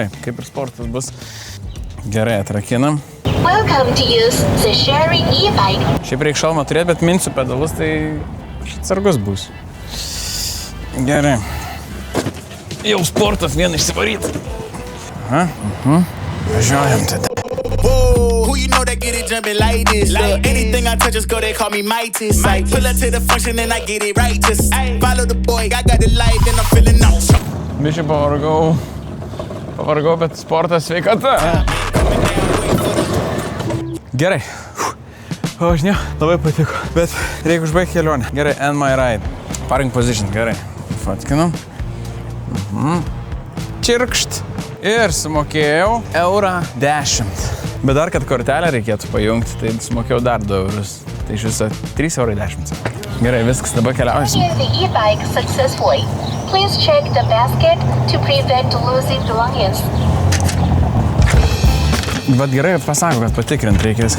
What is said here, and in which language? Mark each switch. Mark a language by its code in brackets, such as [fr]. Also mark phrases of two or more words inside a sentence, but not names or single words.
[lt] Kaip ir sportas bus. Gerai, atrakinam. Šiaip reik šalmą turėti, bet minsiu pedalus, tai atsargus bus. Gerai. Jau sportas vieną išsivaryti. Važiuojam tada. [en] You know that get it jumping like this. Like anything I touch is go, they call me Mightis. Like pull up to the function and I get it right. Just follow the boy, I got the life and I'm feeling out. [lt] Biškai pavargau, bet sportas sveikata. Gerai. O, žinau, labai patiko, bet reikia užbaigti kelionę. Gerai, [en] end my ride. Parking position, [lt] gerai. Fatkinam. Čirkšt. Ir sumokėjau €10. Bet dar, kad kortelę reikėtų pajungti, tai sumokėjau dar 2 €. Tai iš viso 3,10 €. Gerai, viskas, dabar keliausim. Bet gerai, pasako, kad patikrint reikia viską.